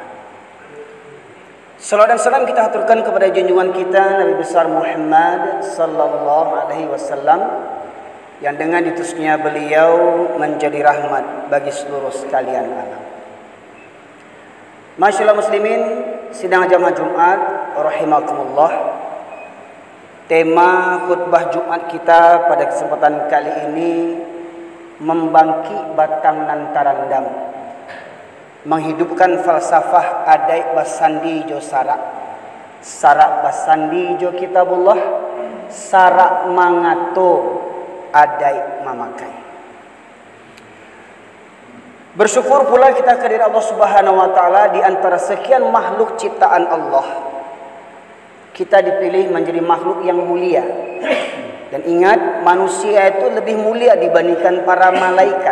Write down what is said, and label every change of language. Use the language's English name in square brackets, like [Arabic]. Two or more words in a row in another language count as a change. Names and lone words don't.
[Indonesian] Salawat dan salam kita aturkan kepada junjungan kita Nabi besar Muhammad [Arabic] صلى الله عليه وسلم [Indonesian] yang dengan diutusnya beliau menjadi rahmat bagi seluruh sekalian alam. [Arabic] ما شاء الله مسلمين, [Indonesian] sidang jamaah Jumat rahimakumullah. Tema khutbah Jumat kita pada kesempatan kali ini membangkit [Minangkabau] batang nan tarandam, [Indonesian] menghidupkan falsafah [Minangkabau] adai basandi jo sarak, sarak basandi jo kitabullah, sarak mangato adai mamakai. [Indonesian] Bersyukur pula kita kehadirat Allah [Arabic] سبحانه وتعالى [Indonesian] di antara sekian makhluk ciptaan Allah. Kita dipilih menjadi makhluk yang mulia. Dan ingat, manusia itu lebih mulia dibandingkan para malaikat.